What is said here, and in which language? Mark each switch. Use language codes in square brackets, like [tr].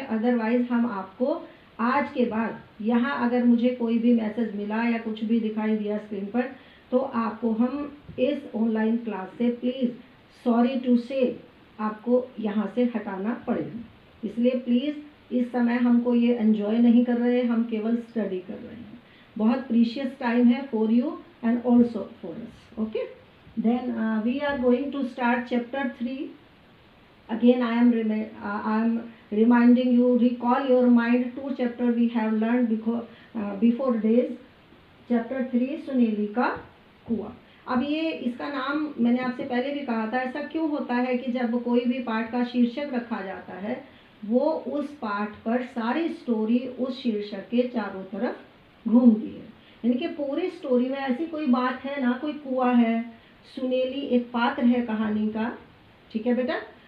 [hi] Otherwise हम आपको आज के बाद यहाँ अगर मुझे कोई भी मैसेज मिला या कुछ भी दिखाई दिया स्क्रीन पर, तो आपको हम इस ऑनलाइन क्लास से प्लीज़ [en] sorry to say [hi] आपको यहाँ से हटाना पड़ेगा। इसलिए प्लीज़ इस समय हमको ये एंजॉय नहीं कर रहे, हम केवल स्टडी कर रहे हैं। [en] बहुत precious time है for you and also for us, okay. Then we are going to start chapter 3। Again, I am reminding you, recall your mind 2 chapter we have learned before days. [hi] Chapter 3 सुनेली का कुआं। अब ये इसका नाम मैंने आपसे पहले भी कहा था। ऐसा क्यों होता है कि जब कोई भी पाठ का शीर्षक रखा जाता है, वो उस पाठ पर सारी स्टोरी उस शीर्षक के चारों तरफ घूमती है। यानी कि पूरी स्टोरी में ऐसी कोई बात है ना, कोई कुआं है, सुनेली एक पात्र है कहानी का, ठीक है बेटा।